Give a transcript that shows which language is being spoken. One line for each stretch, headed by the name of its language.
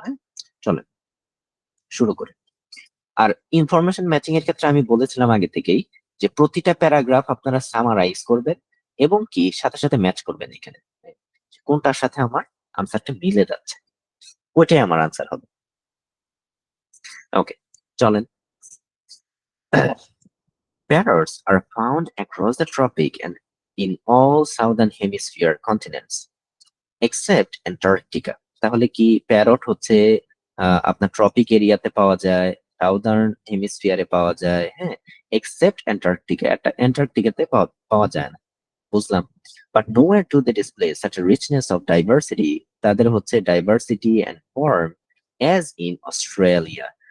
Bangla: হ্যাঁ, চলেন শুরু করি। আর ইনফরমেশন ম্যাচিং এর ক্ষেত্রে আমি বলেছিলাম আগে থেকেই যে প্রতিটা প্যারাগ্রাফ আপনারা সামারাইজ করবেন এবং কি সাথে সাথে ম্যাচ করবেন এখানে, কোনটার সাথে আমার আনসারটা মিলে যাচ্ছে, ওইটাই আমার আনসার হবে। ওকে, চলেন।
English: Parrots are found across the tropic and in all southern hemisphere continents except Antarctica.
Bangla: তাহলে কি প্যারট হচ্ছে আপনার ট্রপিক এরিয়াতে পাওয়া যায়, সাউদার্ন হেমিস্ফিয়ারে পাওয়া যায়, হ্যাঁ, এক্সেপ্ট অ্যান্টার্কটিকা, অ্যান্টার্কটিকাতে পাওয়া যায় না, বুঝলাম।
English: but nowhere to they display such a richness of diversity,
Bangla: তাদের হচ্ছে
English: Diversity and form as in Australia.